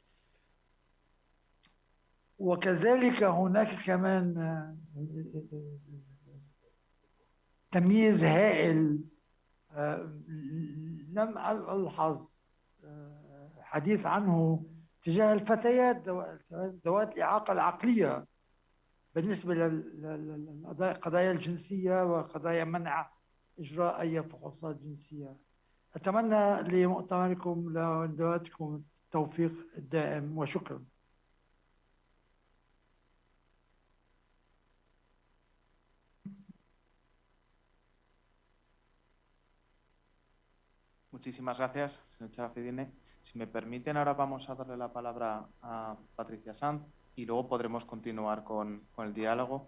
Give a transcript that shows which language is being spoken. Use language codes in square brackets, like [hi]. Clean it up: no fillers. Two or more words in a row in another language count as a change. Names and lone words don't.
[ar] وكذلك هناك كمان تمييز هائل لم ألحظ حديث عنه تجاه الفتيات ذوات الإعاقة العقلية بالنسبة لقضايا الجنسية وقضايا منع إجراء أي فحوصات جنسية. أتمنى لمؤتمركم وندواتكم التوفيق الدائم، وشكرا. [es] Muchísimas gracias, señor Charafidine. Si me permiten, ahora vamos a darle la palabra a Patricia Sanz y luego podremos continuar con el diálogo.